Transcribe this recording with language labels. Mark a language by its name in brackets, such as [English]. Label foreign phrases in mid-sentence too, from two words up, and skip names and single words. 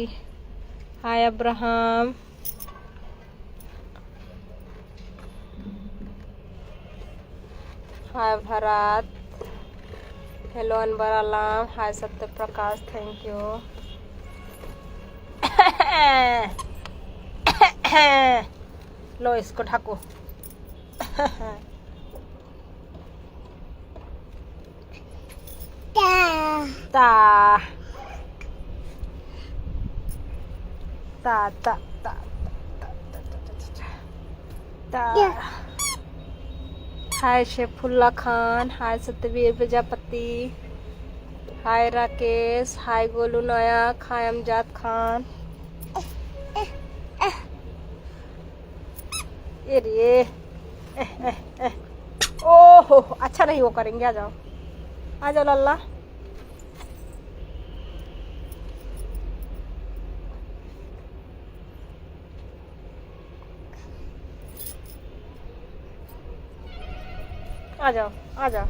[Hindi] हाय अब्राहम, हाय भरत, हेलो अनवर आलम, हाय सत्य प्रकाश, [English] thank you. [Hindi] लो इसको ढको। ता ता ता ता ता। हाय शेफुल्ला खान, हाय सत्यवीर प्रजापति, हाय राकेश, हाय गोलू नायक, हाय अमजाद खान। ये ओहो अच्छा नहीं वो करेंगे। आ जाओ आ जाओ लल्ला। आ जाओ आ जाओ।